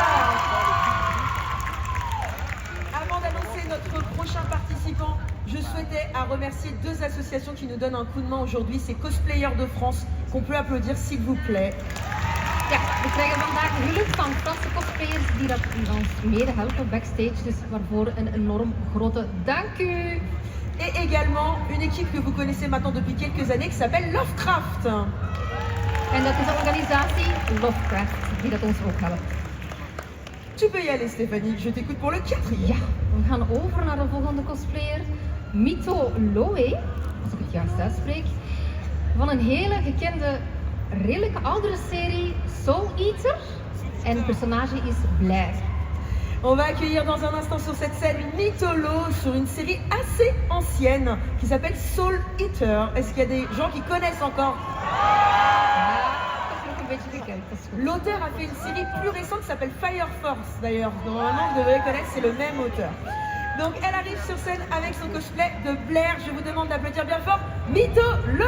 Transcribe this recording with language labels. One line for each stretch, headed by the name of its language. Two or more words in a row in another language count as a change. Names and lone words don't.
French: Avant d'annoncer notre prochain participant, Je souhaitais remercier deux associations qui nous donnent un coup de main aujourd'hui. C'est Cosplayers de France, qu'on peut applaudir s'il vous plaît.
Dutch: Ja, we krijgen vandaag hulp van Franse cosplayers die dat ons mede helpen backstage. Dus waarvoor een enorm grote dank u.
French: Et également une équipe que vous connaissez maintenant depuis quelques années qui s'appelle Lovecraft.
Dutch: En dat is de organisatie Lovecraft die dat ons ook helpt.
French: Tu peux y aller Stéphanie, je t'écoute pour le quatrième.
Dutch: Ja, we gaan over naar de volgende cosplayer. Mito Loe, als ik het juist uitspreek. Van een hele gekende, redelijk oudere serie Soul Eater. En het personage is Blair.
French: On va accueillir dans un instant sur cette scène Mytholo sur une série assez ancienne qui s'appelle Soul Eater. Est-ce qu'il y a des gens qui connaissent encore? L'auteur a fait une série plus récente qui s'appelle Fire Force d'ailleurs. Normalement vous devriez connaître, c'est le même auteur. Donc elle arrive sur scène avec son cosplay de Blair. Je vous demande d'applaudir bien fort Mytholo.